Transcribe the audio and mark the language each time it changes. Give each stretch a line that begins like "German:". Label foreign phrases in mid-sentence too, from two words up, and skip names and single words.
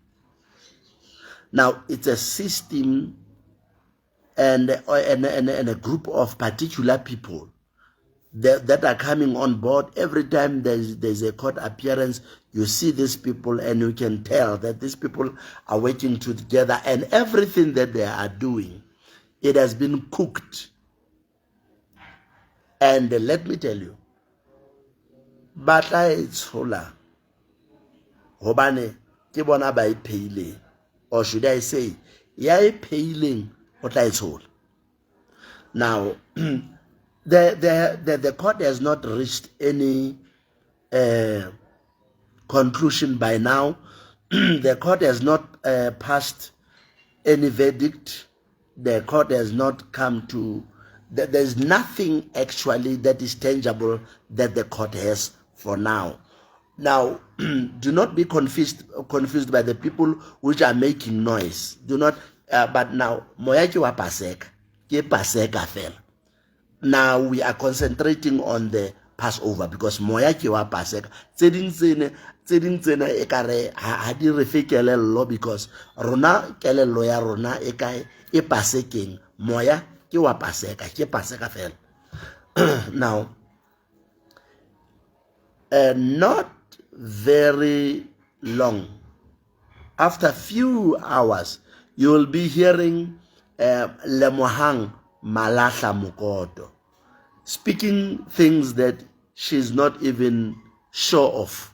English: Now, it's a system and a group of particular people that are coming on board. Every time there's a court appearance, you see these people and you can tell that these people are working together, and everything that they are doing, it has been cooked. And let me tell you,
Southern Sotho: batla itshola hobane ke bona ba ipeile, or should I say ya ipeileng o tla itshola.
English: Now the court has not reached any conclusion by now. The court has not passed any verdict. The court has not come to, there's nothing actually that is tangible that the court has for now. Now, do not be confused by the people which are making noise. Do not, but now,
Southern Sotho: moya ke wa paseka, ke paseka fela.
English: Now we are concentrating on the Passover because
Southern Sotho: moya ke wa paseka.
English: Tseding tsena e kare ha di re fe kelello, because rona kelello ya rona e kae e pasekeng, moya ke wa paseka, ke paseka fela. Now, not very long, after a few hours, you will be hearing Lemohang Malahla Mokoto speaking things that she's not even sure of.